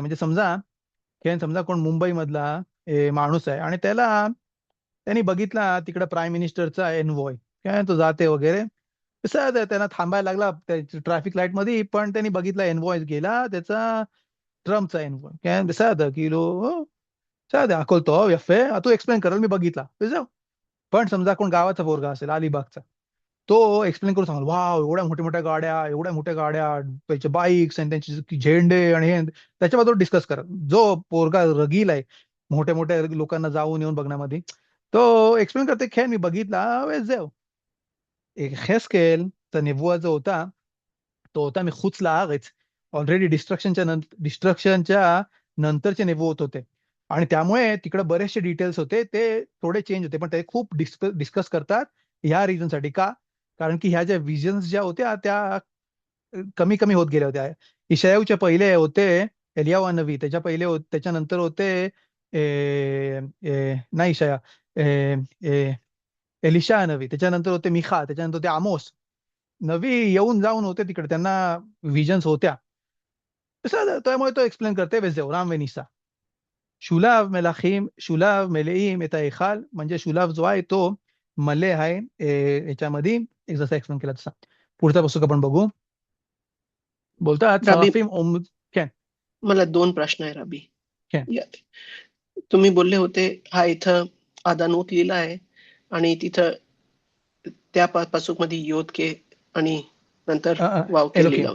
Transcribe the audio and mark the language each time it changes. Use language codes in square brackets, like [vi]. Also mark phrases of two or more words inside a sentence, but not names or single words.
[mr] म्हणजे समजा कोण मुंबई मधला माणूस आहे आणि त्यांनी बघितला तिकडे प्राईम मिनिस्टरचा एनवॉय, काय तो जाते वगैरे, कसं त्यांना थांबायला लागला ट्रॅफिक लाईट मध्ये, पण त्यांनी बघितला एनवॉय गेला त्याचा, ट्रम्पचा एनवॉय, काय [he] בסדר, כאילו, בסדר, הכל טוב, יפה, [mr] तू एक्सप्लेन कराल मी बघितला, [he] וזהו. [mr] पण समजा कोण गावाचा पोरगा असेल अलिबागचा, तो एक्सप्लेन करून सांगाल, वाव एवढ्या मोठ्या मोठ्या गाड्या, एवढ्या मोठ्या गाड्या, त्याचे बाईक्स आणि त्यांचे झेंडे आणि हे, त्याच्याबद्दल डिस्कस करा. जो पोरगा रगील आहे मोठ्या मोठ्या लोकांना जाऊन येऊन बघण्यामध्ये, तो एक्सप्लेन करते, खेळ मी बघितला, [he] וזהו. [mr] यहेस्केलचा नेबुआ जो होता तो होता [he] מחוץ לארץ. [mr] ऑलरेडी डिस्ट्रक्शनच्या नंतरचे नेबुवत होते, आणि त्यामुळे तिकडे बरेचसे डिटेल्स होते ते थोडे चेंज होते, पण ते खूप डिस्कस करतात ह्या रिझन साठी. का? कारण की ह्या ज्या विजन्स ज्या होत्या त्या कमी कमी होत गेल्या होत्या. इशायाहूच्या पहिले होते एलियाहू नबी, त्याच्यानंतर होते नाही इशाया, एलिशा नबी, त्याच्यानंतर होते मिखा, त्याच्यानंतर होते आमोस. नबी येऊन जाऊन होते तिकडे, त्यांना विजन्स होत्या. त्यामुळे तो एक्सप्लेन करते [he] וזהו, רם ונישא. שוליו מלאים את ההיכל, [mr] म्हणजे शुलाव जो आहे तो मले आहे याच्यामध्ये, एक जसा एक्सप्लेन केला तसा. पुढचा पुस्तक आपण बघू. बोलतात राबी, सराफिम काय मला 2 प्रश्न आहे राबी. काय तुम्ही बोलले होते हा इथं आदानोत लिहिला आहे आणि तिथं त्या पासूकमध्ये योद के आणि नंतर वाव के लिहिला